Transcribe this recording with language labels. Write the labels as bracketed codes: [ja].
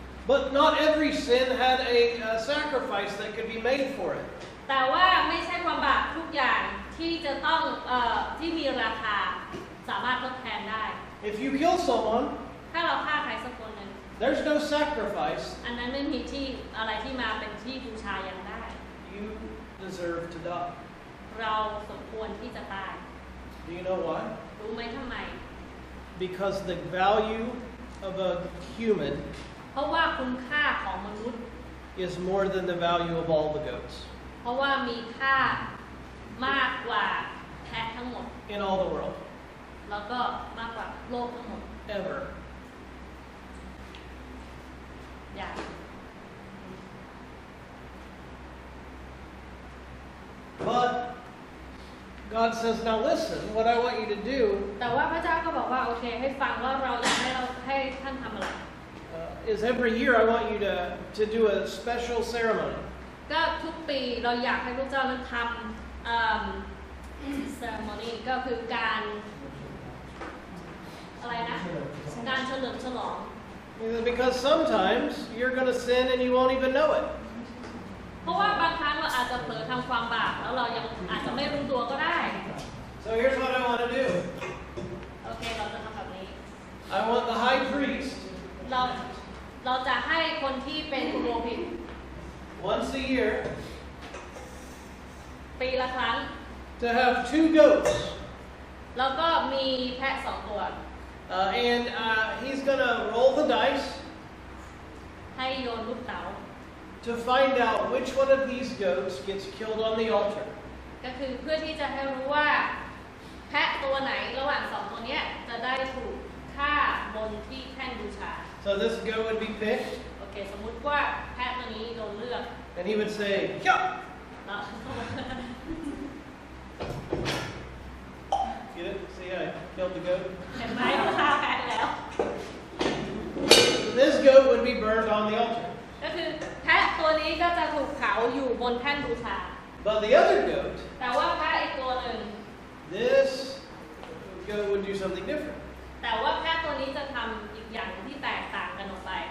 [en] But not every sin had a sacrifice that could be made for it. [th] แต่ว่าไม่ใช่ความบาปทุกอย่างที่จะต้องที่มีราคาสามารถทดแทนได้ [en] If you kill someone, [th] ถ้าเราฆ่าใครสักคนหนึ่ง [en] there's no sacrifice. [th] อันนั้นไม่มีที่อะไรที่มาเป็นที่บูชายังได้ [en] You deserve to die. [th] เราสมควรที่จะตาย [en] Do you know why? [th] รู้ไหมทำไม [en] Because the value of a human [th] เพราะว่าคุณค่าของมนุษย์ [en] is more than the value of all the goats [th] เพราะว่ามีค่ามากกว่าแพะทั้งหมด [en] in all the world. [th] แล้วก็มากกว่าโลกทั้งหมด [en] Ever. [th] อย่าง [en] But God says, now listen, what I want you to do [th] แต่ว่าพระเจ้าก็บอกว่าโอเคให้ฟังว่าเราอยากให้ท่านทำอะไร [en] is every year I want you to do a special ceremony. [th] ก็ทุกปีเราอยากให้พระเจ้านั้นทำ ceremony ก็คือการอะไรนะการเฉลิมฉลอง [en] Because sometimes you're going to sin and you won't even know it. [th] เพราะว่าบางครั้งเราอาจจะเผลอทำความบาปแล้วเรายังอาจจะไม่รู้ตัวก็ได้ [en] So here's what I want to do. [th] โอเคเราจะทำแบบนี้ [en] I want the high priest [th] เราจะให้คนที่เป็นปุโรหิต [en] once a year [th] ปีละครั้ง [en] to have 2 goats. [th] แล้วก็มีแพะ2 ตัว [en] And he's going to roll the dice [th] ให้โยนลูกเต๋า [en] to find out which one of these goats gets killed on the altar. [th] ก็คือเพื่อที่จะให้รู้ว่าแพะตัวไหนระหว่าง2 ตัวเนี้ยจะได้ถูกฆ่าบนที่แท่นบูชา [en] So this goat would be picked, [th] โอเคสมมุติว่าแพะตัวนี้โดนเลือก [en] and he would say, "Yup." [th] แล้ว [en] Get it? See, I killed the goat. [th] เห็นไหมว่าฆ่าแพะแล้ว [en] So this goat would be burned on the altar. [th] ก็คือแพะตัวนี้ก็จะถูกเผาอยู่บนแท่นบูชา [en] But the other goat, [th] แต่ว่าแพะอีกตัวหนึ่ง [en] this goat would do something different. [th] แต่ว่าแพะตัวนี้จะทำอีกอย่างที่แตกต่างกันออกไป